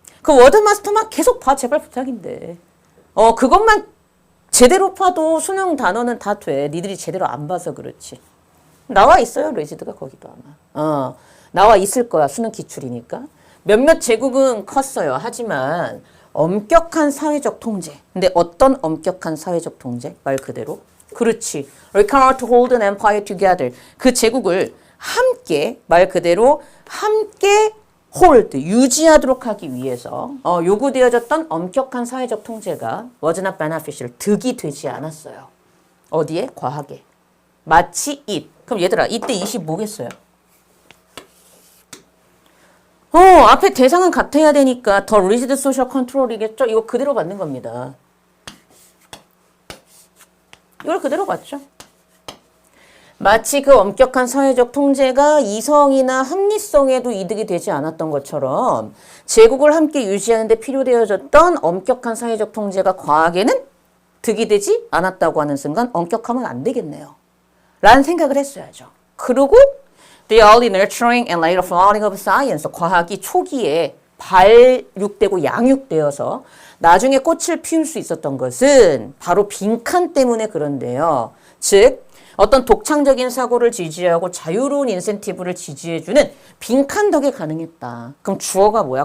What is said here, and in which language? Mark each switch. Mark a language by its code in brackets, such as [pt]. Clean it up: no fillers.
[ko] 그 워드마스터만 계속 봐. 제발 부탁인데. 그것만 제대로 파도 수능 단어는 다 돼. 니들이 제대로 안 봐서 그렇지. 나와 있어요. 레지드가 거기도 아마. 나와 있을 거야. 수능 기출이니까. 몇몇 제국은 컸어요. 하지만 엄격한 사회적 통제. 근데 어떤 엄격한 사회적 통제? 말 그대로. 그렇지. [en] Required to hold an empire together. [ko] 그 제국을 함께, 말 그대로 함께 hold, 유지하도록 하기 위해서 요구되어졌던 엄격한 사회적 통제가 was not beneficial, 득이 되지 않았어요. 어디에? 과학에. 마치 it. 그럼 얘들아, 이때 it이 뭐겠어요? 앞에 대상은 같아야 되니까 더 rigid social control 이겠죠? 이거 그대로 받는 겁니다. 이걸 그대로 받죠. 마치 그 엄격한 사회적 통제가 이성이나 합리성에도 이득이 되지 않았던 것처럼 제국을 함께 유지하는 데 필요되어졌던 엄격한 사회적 통제가 과학에는 득이 되지 않았다고 하는 순간 엄격하면 안 되겠네요. 라는 생각을 했어야죠. [en] 그리고 The early nurturing and later flowering of science. [ko] 과학이 초기에 발육되고 양육되어서 나중에 꽃을 피울 수 있었던 것은 바로 빈칸 때문에 그런데요. 즉 어떤 독창적인 사고를 지지하고 자유로운 인센티브를 지지해주는 빈칸 덕에 가능했다. 그럼 주어가 뭐야?